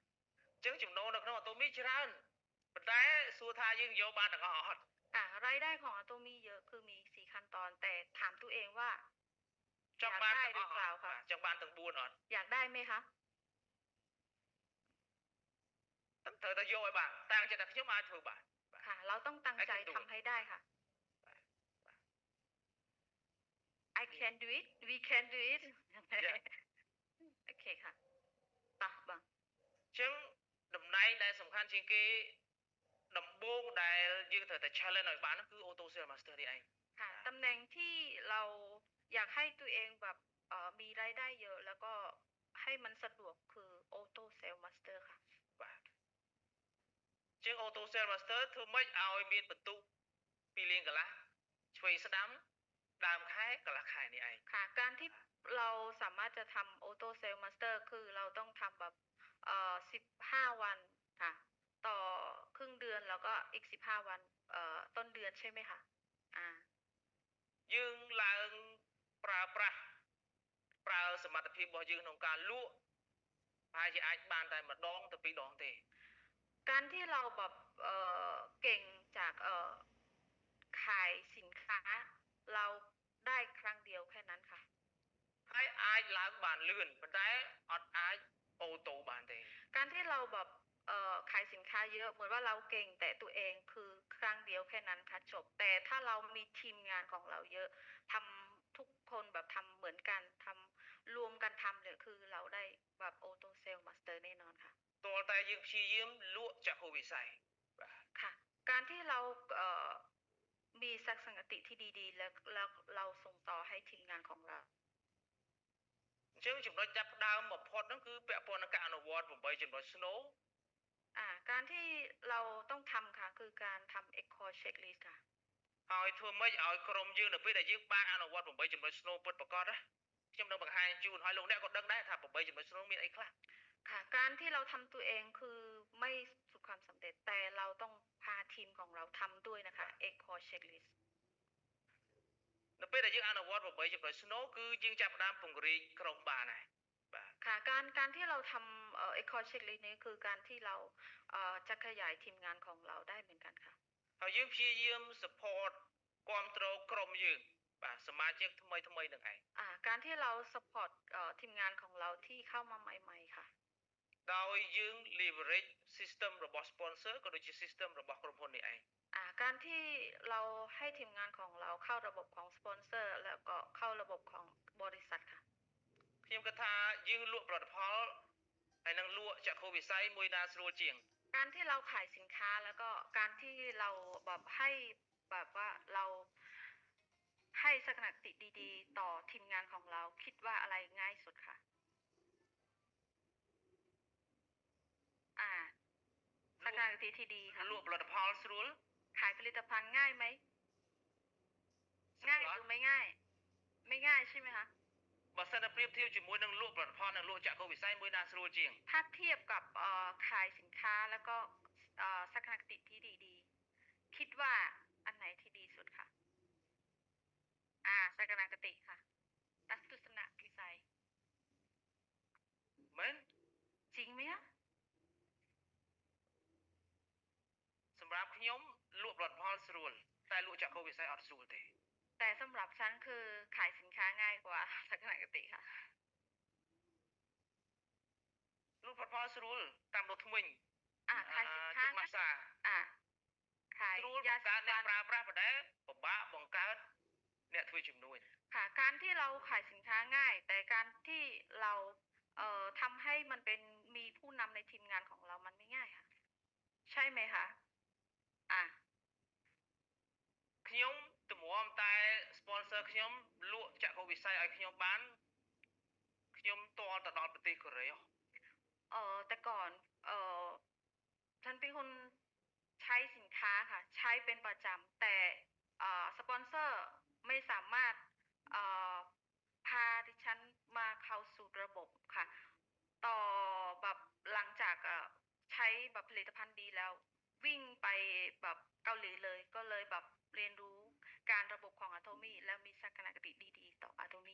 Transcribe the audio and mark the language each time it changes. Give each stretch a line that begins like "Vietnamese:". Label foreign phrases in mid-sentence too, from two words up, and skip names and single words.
Khmer: ចឹងចំណូលនៅក្នុង Atomy ច្រើនប៉ុន្តែសួរថាយើងយកបានទាំងអស់អត់
Thai: รายได้ของ Atomy เยอะคือมี4ขั้นตอนแต่ถามตัวเองว่า
Khmer: ចង់បានទាំងអស់ចង់បានទាំង4អត់
Thai: อยากได้ไหมคะ
Khmer: ត្រូវតែយកឲ្យបានតាំងចិត្តថាខ្ញុំអាចធ្វើបាន
Thai: ค่ะเราต้องตั้งใจทำให้ได้ค่ะ
English: I can do it we can do it
Thai: โอเคค่ะ
Khmer: តោះបង ចឹងតំណែងដែលសំខាន់ជាងគេដំបូងដែលយើងត្រូវតែ challenge ឲ្យបានគឺ Auto Sales Master នេះឯង
Thai: ค่ะตำแหน่งที่เราอยากให้ตัวเองแบบมีรายได้เยอะแล้วก็ให้มันสะดวกคือ Auto Sales Master ค่ะ
Khmer: បាទជាង Auto Sales Master ធ្វើម៉េចឲ្យមានបន្ទុក2លានកន្លះឆ្វេងស្ដាំដើមខែកន្លះខែនេះឯង
Thai: ค่ะการที่เราสามารถจะทำ Auto Sales Master คือเราต้องทำแบบ15 วันค่ะต่อครึ่งเดือนแล้วก็อีก15 วันต้นเดือนใช่ไหมคะ
Khmer: យើងឡើងប្រើប្រាស់ប្រើសមត្ថភាពរបស់យើងក្នុងការលក់ប្រហែលជាអាចបានតែម្ដងទៅ2ដងទេ
Thai: การที่เราแบบเก่งจากขายสินค้าเราได้ครั้งเดียวแค่นั้นค่ะ
Khmer: ហើយអាចឡើងបានលឿនប៉ុន្តែអត់អាចអូតូបានទេ
Thai: การที่เราแบบขายสินค้าเยอะเหมือนว่าเราเก่งแต่ตัวเองคือครั้งเดียวแค่นั้นค่ะจบแต่ถ้าเรามีทีมงานของเราเยอะทำทุกคนแบบทำเหมือนกันทำรวมกันทำเลยคือเราได้แบบโอโตเซลมาสเตอร์แน่นอนค่ะ ตัวแต่
Khmer: យើងព្យាយាមលក់ចក្ខុវិស័យ
Thai: ค่ะการที่เรามีทัศนคติที่ดีๆแล้วเราส่งต่อให้ทีมงานของเรา
Khmer: អញ្ចឹងចំណុចចាប់ផ្ដើមបំផុតហ្នឹងគឺពាក់ព័ន្ធនឹងការអនុវត្ត8ចំណុច SNOW
Thai: การที่เราต้องทำค่ะคือการทำ Echo Checklist ค่ะ
Khmer: ហើយធ្វើម៉េចឲ្យក្រុมយើងនៅពេលដែលយើងបានអនុវត្ត8ចំណុច SNOW ពិតប្រាកដណាខ្ញុំនឹងបង្ហាញជូនឲ្យលោកអ្នកក៏ដឹងដែរថា8ចំណុច SNOW មានអីខ្លះ
Thai: ค่ะการที่เราทำตัวเองคือไม่ประสบความสำเร็จแต่เราต้องพาทีมของเราทำด้วยนะคะ Echo Checklist
Khmer: នៅពេលដែលយើងអនុវត្ត8ចំណុច SNOW គឺយើងចាប់ផ្ដើមពង្រីកក្រុមបានហើយ
Thai: បាទค่ะการที่เราทำ Echo Checklist นี้คือการที่เราจะขยายทีมงานของเราได้เหมือนกันค่ะ
Khmer: ហើយយើងព្យាយាម support គ្រប់គ្រងក្រុมយើងបាទសមាជិកថ្មីនឹងឯង
Thai: การที่เรา support ทีมงานของเราที่เข้ามาใหม่ๆค่ะ
Khmer: ដោយយើង
English: leverage system
Khmer: របស់ sponsor ក៏ដូចជា system របស់ក្រុមហ៊ុននេះឯង
Thai: การที่เราให้ทีมงานของเราเข้าระบบของสปอนเซอร์แล้วก็เข้าระบบของบริษัทค่ะ
Khmer: ខ្ញុំគិតថាយើងលក់ផលិតផលហើយនឹងលក់ចក្ខុវិស័យមួយណាស្រួលជាង
Thai: การที่เราขายสินค้าแล้วก็การที่เราแบบให้แบบว่าเราให้ทัศนคติดีๆต่อทีมงานของเราคิดว่าอะไรง่ายสุดคะอาทัศนคติที่ดีค่ะ
Khmer: លក់ផលិតផលស្រួល
Thai: ขายผลิตภัณฑ์ง่ายไหม
Khmer: ស្រួ
Thai: ง่าย
Khmer: លអត់
Thai: หรือไม่ง่ายไม่ง่ายใช่ไหมคะ
Khmer: បើសិនតែប្រៀបធៀបជាមួយនឹងលក់ផលិតផលនិងលក់ចក្ខុវិស័យមួយណាស្រួលជាង
Thai: ถ้าเทียบกับขายสินค้าแล้วก็ทัศนคติที่ดีๆคิดว่าอันไหนที่ดีสุดคะทัศนคติค่ะทัศนวิสัย
Khmer: មែន
Thai: จริงไหมคะ
Khmer: សម្រាប់ខ្ញុំលក់ផលិតផលស្រួលតែលក់ចក្ខុវិស័យអត់ស្រួលទេ
Thai: แต่สำหรับฉันคือขายสินค้าง่ายกว่าทัศนคติค่ะ
Khmer: លក់ផលិតផលស្រួលតាមរកថ្មិញ
Thai: ขายสินค้า
Khmer: ទឹកម៉ាសា
Thai: อ่าขาย
Khmer: ស្រួល
Thai: ยา
Khmer: បង្
Thai: สี
Khmer: កើតអ្នក
Thai: ฟัน
Khmer: ប្រើប្រាស់ប៉ុន្តែពិបាកបង្កើតអ្នកធ្វើជំនួញ
Thai: ค่ะการที่เราขายสินค้าง่ายแต่การที่เราทำให้มันเป็นมีผู้นำในทีมงานของเรามันไม่ง่ายค่ะใช่ไหมคะอ่า
Khmer: ខ្ញុំទម្រាំតែ sponsor ខ្ញុំលក់ចក្ខុវិស័យឲ្យខ្ញុំបានខ្ញុំទាល់ទៅដល់ប្រទេសកូរ៉េ
Thai: แต่ก่อนฉันเป็นคนใช้สินค้าค่ะใช้เป็นประจำแต่สปอนเซอร์ไม่สามารถเอ่อพาดิฉันมาเข้าสู่ระบบค่ะต่อแบบหลังจากใช้แบบผลิตภัณฑ์ดีแล้ววิ่งไปแบบเกาหลีเลยก็เลยแบบเรียนรู้การระบบของ Atomy แล้วมีทัศนคติดีๆต่อ Atomy